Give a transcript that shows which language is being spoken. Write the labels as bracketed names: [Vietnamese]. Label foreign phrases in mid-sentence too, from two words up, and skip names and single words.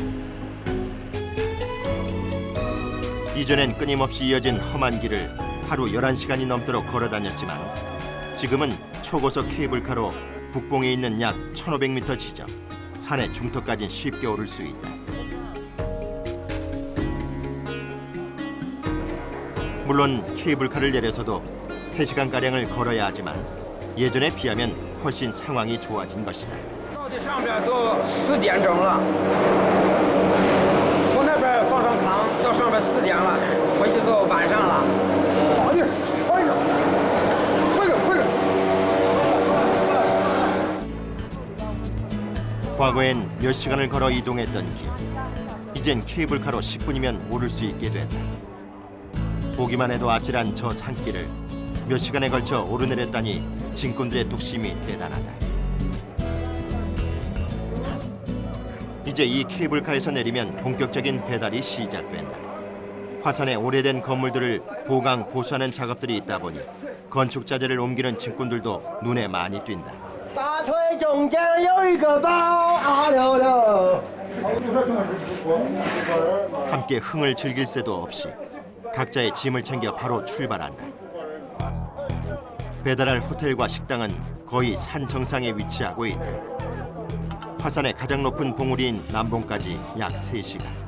[Korean] 이전엔 끊임없이 이어진 험한 길을 하루 11시간이 넘도록 걸어 다녔지만 지금은 초고속 케이블카로 북봉에 있는 약 1,500m 지점, 산의 중턱까지 쉽게 오를 수 있다. 물론 케이블카를 내려서도 3시간가량을 걸어야 하지만 예전에 비하면 훨씬 상황이 좋아진 것이다. [Chinese] 到这上边都4点整了，从那边放上炕到上边4点了，回去都晚上了。快点，快点，快点，快点！ [Korean] 과거엔 몇 시간을 걸어 이동했던 길. 이젠 케이블카로 10분이면 오를 수 있게 됐다. 보기만 해도 아찔한 저 산길을 몇 시간에 걸쳐 오르내렸다니 짐꾼들의 뚝심이 대단하다. 이제 이 케이블카에서 내리면 본격적인 배달이 시작된다. 화산의 오래된 건물들을 보강 보수하는 작업들이 있다 보니 건축 자재를 옮기는 짐꾼들도 눈에 많이 띈다. [Chinese] 大腿中间有一个包，啊溜溜。 [Korean] 함께 흥을 즐길 새도 없이 각자의 짐을 챙겨 바로 출발한다. 배달할 호텔과 식당은 거의 산 정상에 위치하고 있다. 화산의 가장 높은 봉우리인 남봉까지 약 3시간.